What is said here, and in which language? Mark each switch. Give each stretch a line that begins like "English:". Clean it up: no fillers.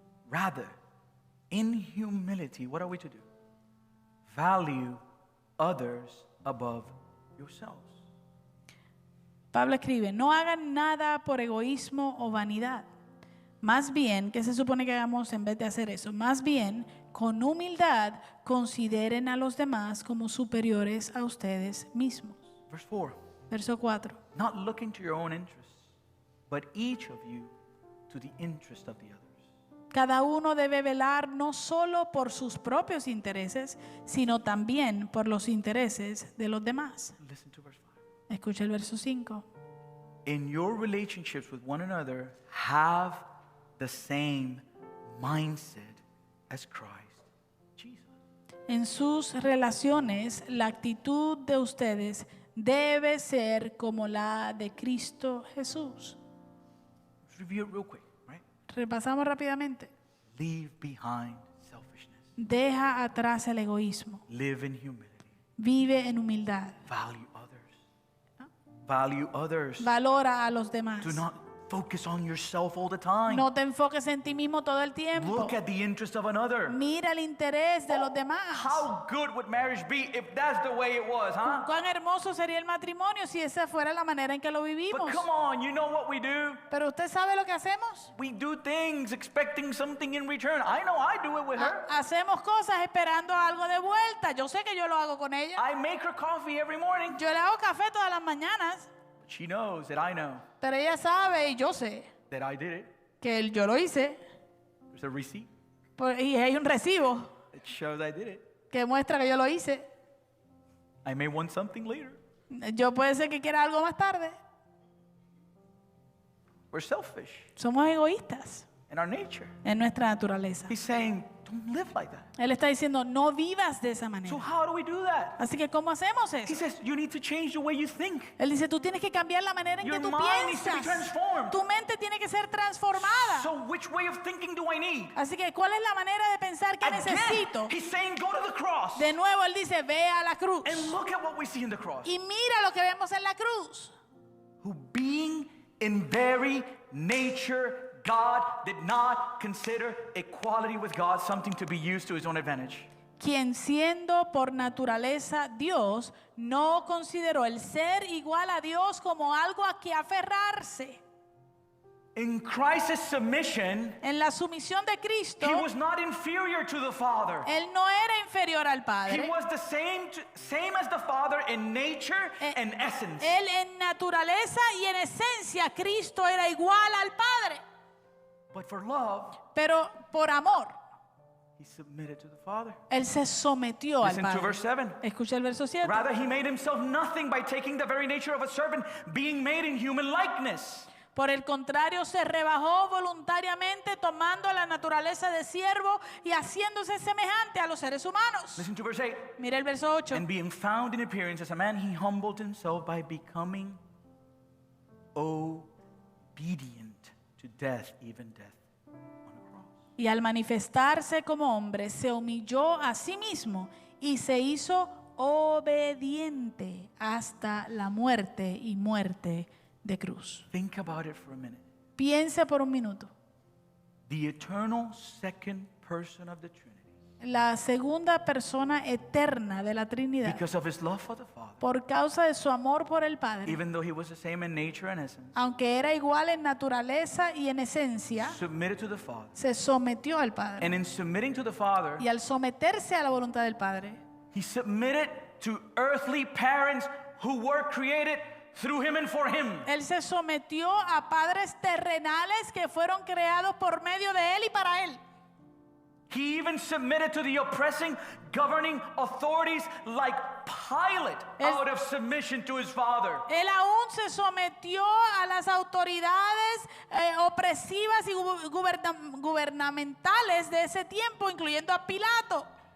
English: Rather, in humility, what are we to do? Value others above yourselves.
Spanish: Pablo escribe, no hagan nada por egoísmo o vanidad. Más bien, ¿qué se supone que hagamos en vez de hacer eso? Más bien, con humildad, consideren a los demás como superiores a ustedes mismos.
English: Verse 4.
Spanish: Verso 4.
English: Not looking to your own interests, but each of you to the interest of the others.
Spanish: Cada uno debe velar no solo por sus propios intereses, sino también por los intereses de los demás.
English: Listen to verse 5.
Spanish: Escucha el verso 5.
English: In your relationships with one another, have the same mindset as Christ Jesus.
Spanish: En sus relaciones, la actitud de ustedes debe ser como la de Cristo Jesús.
English: Let's review it real quick, right?
Spanish: Repasamos rápidamente.
English: Leave behind selfishness.
Spanish: Deja atrás el egoísmo.
English: Live in humility.
Spanish: Vive en humildad.
English: Value others. Value others.
Spanish: Valora a los demás.
English: Do not focus on yourself all the time.
Spanish: No te enfoques en ti mismo todo el tiempo.
English: Look at the interest of another.
Spanish: Mira el interés de los demás.
English: How good would marriage be if that's the way it was, huh?
Spanish: Cuán hermoso sería el matrimonio si esa fuera la manera en que lo
English: But
Spanish: vivimos.
English: come on, you know what we do?
Spanish: Pero usted sabe lo que hacemos.
English: We do things expecting something in return. I know I do it with her.
Spanish: Hacemos cosas esperando algo de vuelta. Yo sé que yo lo hago con ella.
English: I make her coffee every morning.
Spanish: Yo le hago café todas las mañanas.
English: But she knows that I know
Spanish: Pero ella sabe y yo sé
English: that I did it.
Spanish: que yo lo hice.
English: There's a receipt
Spanish: Y hay un recibo
English: that shows I did it.
Spanish: que muestra que yo lo hice.
English: I may want something later.
Spanish: Yo puede ser que quiera algo más tarde.
English: We're selfish
Spanish: Somos egoístas
English: in our nature.
Spanish: en nuestra naturaleza.
English: He's saying, don't live like that.
Spanish: Él está diciendo, no vivas de esa
English: So
Spanish: manera.
English: how do we do that?
Spanish: Así que, ¿cómo hacemos
English: He
Spanish: eso?
English: says, you need to change the way you think.
Spanish: Él dice, tú tienes que cambiar la manera en
English: Your
Spanish: que tú
English: mind needs to be
Spanish: piensas.
English: transformed.
Spanish: Tu mente tiene que ser transformada.
English: So which way of thinking do I need?
Spanish: Así que, ¿cuál es la manera de pensar que
English: Again,
Spanish: necesito?
English: he's saying, go to the cross.
Spanish: De nuevo, él dice, ve a la cruz.
English: And look at what we see in the cross.
Spanish: Y mira lo que vemos en la cruz.
English: Who being in very nature God did not consider equality with God something to be used to his own advantage.
Spanish: Quien siendo por naturaleza Dios, no consideró el ser igual a Dios como algo a que aferrarse.
English: In Christ's submission,
Spanish: En la sumisión de
English: he
Spanish: Cristo,
English: was not inferior to the Father.
Spanish: él no era inferior al
English: He
Spanish: Padre.
English: was the same as the Father in nature and essence.
Spanish: Él en naturaleza y en esencia, Cristo era igual al Padre.
English: But for love,
Spanish: Pero por amor,
English: he submitted to the Father.
Spanish: él se sometió al
English: Listen to
Spanish: Padre.
English: verse 7.
Spanish: Escucha el verso 7.
English: Rather, he made himself nothing by taking the very nature of a servant, being made in human likeness.
Spanish: Por el contrario, se rebajó voluntariamente tomando la naturaleza de siervo y haciéndose semejante a los seres humanos.
English: Listen to verse 8.
Spanish: Mira el verso 8.
English: And being found in appearance as a man, he humbled himself by becoming obedient to death, even death on a cross.
Spanish: Y al manifestarse como hombre, se humilló a sí mismo y se hizo obediente hasta la muerte y muerte de cruz.
English: Think about it for a minute.
Spanish: Piense por un minuto.
English: The eternal second person of the Trinity,
Spanish: La segunda persona eterna de la Trinidad,
English: because of his love for the Father,
Spanish: por causa de su amor por el Padre,
English: even though he was the same in nature and essence,
Spanish: aunque era igual en naturaleza y en esencia,
English: submitted to the Father.
Spanish: se sometió al Padre.
English: And in submitting to the Father,
Spanish: Y al someterse a la voluntad del Padre,
English: he submitted to earthly parents who were created through him and for him.
Spanish: él se sometió a padres terrenales que fueron creados por medio de él y para él.
English: He even submitted to the oppressing, governing authorities like Pilate out of submission to his Father.
Spanish: Él aún se sometió a las autoridades opresivas y gubernamentales de ese tiempo, incluyendo a Pilato,